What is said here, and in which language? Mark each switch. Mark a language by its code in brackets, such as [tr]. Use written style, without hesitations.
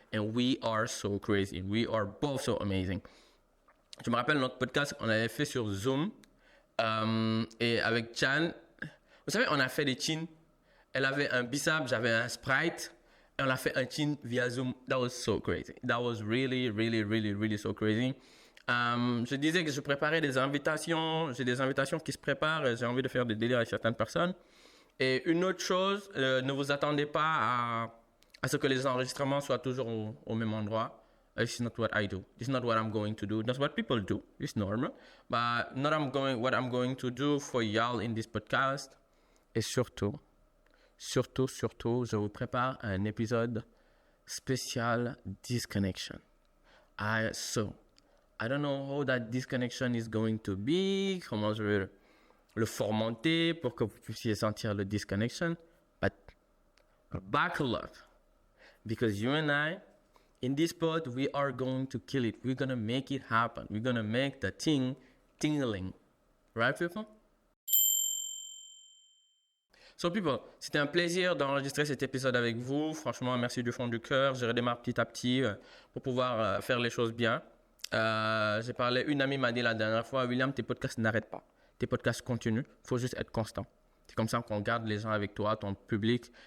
[en] And we are so crazy. We are both so amazing. [fr] Je me rappelle notre podcast, on avait fait sur Zoom. Et avec Chan, vous savez, on a fait des chins. Elle avait un Bissap, j'avais un Sprite. Et on a fait un chin via Zoom. [en] That was so crazy. That was really, really, really, really so crazy. [fr] Je disais que je préparais des invitations. J'ai des invitations qui se préparent. J'ai envie de faire des délires avec certaines personnes. Et une autre chose, ne vous attendez pas à ce que les enregistrements soient toujours au même endroit. [en] This is not what I do. This is not what I'm going to do. That's what people do. It's normal. But what I'm going to do for y'all in this podcast. [fr] Et surtout, je vous prépare un épisode spécial Disconnection. [en] I don't know how that disconnection is going to be, [fr] comment je vais le formater pour que vous puissiez sentir le disconnection. [en] But buckle up, because you and I, in this pod, we are going to kill it. We're going to make it happen. We're going to make the thing tingling. Right, people? So people, [fr] c'était un plaisir d'enregistrer cet épisode avec vous. Franchement, merci du fond du cœur. Je redémarre petit à petit pour pouvoir faire les choses bien. J'ai parlé, une amie m'a dit la dernière fois, William, tes podcasts n'arrêtent pas. Tes podcasts continuent. Il faut juste être constant. C'est comme ça qu'on garde les gens avec toi, ton public.